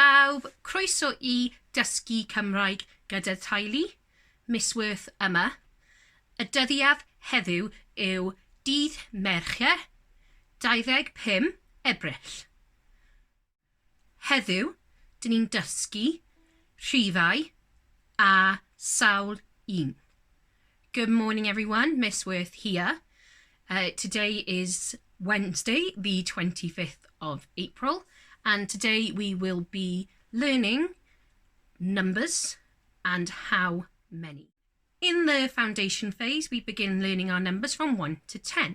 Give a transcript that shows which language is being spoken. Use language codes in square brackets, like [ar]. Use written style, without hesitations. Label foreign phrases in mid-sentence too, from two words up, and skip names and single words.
[cy] Pawb, croeso I Dysgu Cymraeg gyda'r Teulu, misworth yma. Y dyddiad heddiw yw dydd Mercher, 25 Ebrill. Heddiw, dyn ni'n dysgu Rhifau a sawl 1. [en] Good morning everyone, Miss Worth here. Today is Wednesday, the 25th of April, and today we will be learning numbers and how many. In the foundation phase, we begin learning our numbers from 1 to 10.